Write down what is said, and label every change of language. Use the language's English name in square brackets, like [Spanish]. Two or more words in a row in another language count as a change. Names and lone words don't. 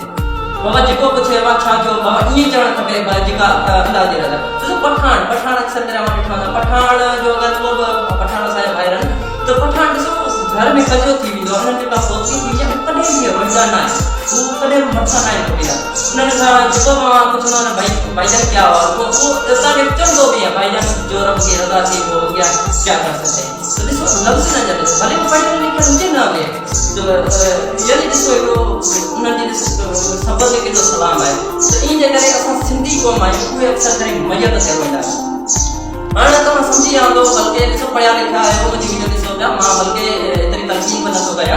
[Sindhi] बाबा जेको बि थिए छा थियो बाबा ईअं चवणु खपे जेका अल्लाह जी रज़ा। ॾिसो पठान अक्सर करे मां ॾिठो आहे पठान जो अगरि को बि पठान असांजा भाइर आहिनि त पठान ॾिसो घर में कजो थी वेंदो आहे, उन्हनि जेका सोची थी आहे कॾहिं बि रोईंदा न आहिनि, हू कॾहिं बि मथां न आहिनि टुटींदा। उन्हनि खां जेको बि मां पुछंदो आहियां [Urdu] بھائی جان کیا ہوا, [Sindhi] उहो असांखे चवंदो बि आहे भाईजान जो [Urdu] رب کی رضا [Sindhi] थी [Urdu] وہ کیا کر سکتے ہیں. [Sindhi] त ॾिसो लफ़्ज़ न जॾहिं भले पढ़ियल लिखियल हुजे न हुजे, त यानी ॾिसो हिकिड़ो उन्हनि जी सफ़र ते केॾो सलाम आहे। त इन जे करे असां सिंधी क़ौम आहियूं, उहे अक्सर करे मयत ते रोईंदा आहिनि। हाणे तव्हां सम्झी विया हूंदो, बल्कि ॾिसो पढ़िया लिखिया आहियो, मुंहिंजी वीडियो ॾिसो पिया, मां बल्कि एतिरी तलक़ीन बि नथो कयां।